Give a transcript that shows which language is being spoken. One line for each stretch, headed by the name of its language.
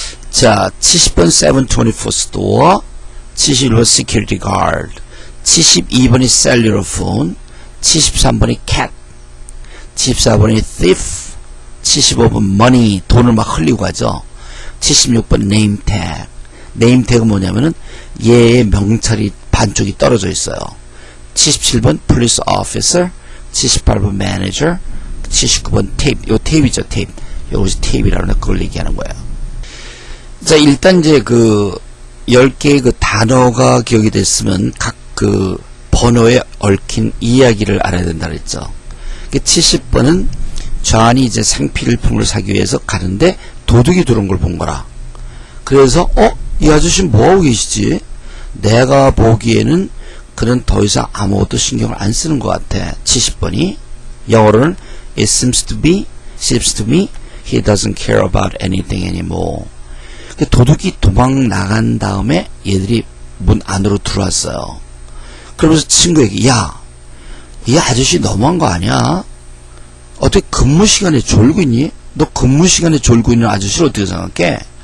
English: 자, 70번 724 store, 71번 security guard, 72번이 cellular phone, 73번이 cat, 74번이 thief, 75번 money,
Korean: 돈을 막 흘리고 하죠.
English: 76번 name tag.
Korean: name tag은 뭐냐면은 얘의 명찰이 반쪽이 떨어져 있어요.
English: 77번 police officer, 78번 manager, 79번 tape.
Korean: 요 tape이죠, tape. 요것이 tape이라는 그걸 얘기하는 거예요. 자, 일단 이제 그 10개의 그 단어가 기억이 됐으면 각 그 번호에 얽힌 이야기를 알아야 된다 그랬죠. 70번은 존이 이제 생필품을 사기 위해서 가는데 도둑이 들어온 걸 본 거라. 그래서 이 아저씨 뭐하고 계시지? 내가 보기에는 그는 더 이상 아무것도 신경을 안 쓰는 것 같아. 70번이 영어로는
English: It seems to me he doesn't care about anything anymore.
Korean: 도둑이 도망 나간 다음에 얘들이 문 안으로 들어왔어요. 그러면서 친구에게 야, 이 아저씨 너무한 거 아니야? 어떻게 근무 시간에 졸고 있니? 너 근무 시간에 졸고 있는 아저씨를 어떻게 생각해?